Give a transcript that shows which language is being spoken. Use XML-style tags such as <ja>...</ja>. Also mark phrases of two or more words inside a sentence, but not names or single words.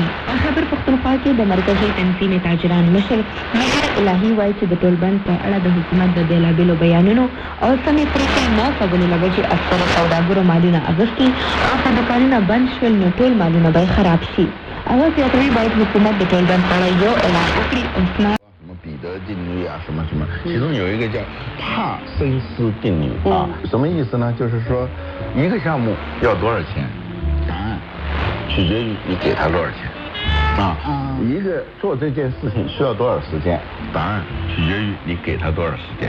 <ps>په خبر پښتونخوا کې د مرکزي تنظیم تاجران مشر مهر الهي وایي چې د ټولبند په اړه د حکومت د بېلابېلو بیانونو او سمې پرېکړې نه کولو له وجې اکثرو سوداګرو مالونه اخیستي او که دوکانونه بند شول نو ټول مالونه به خراب شي. هغه زیاتوي باید حکومت د ټولبند په اړه یو اعلان وکړي او</ps> <zh>彼得定律啊，什么什么，其中有一个叫帕森斯定律啊，什么意思呢？就是说，一个项目要多少钱，答案取决于你给他多少钱。一个做这件事情需要多少时间，答案取决于你给他多少时间。</zh>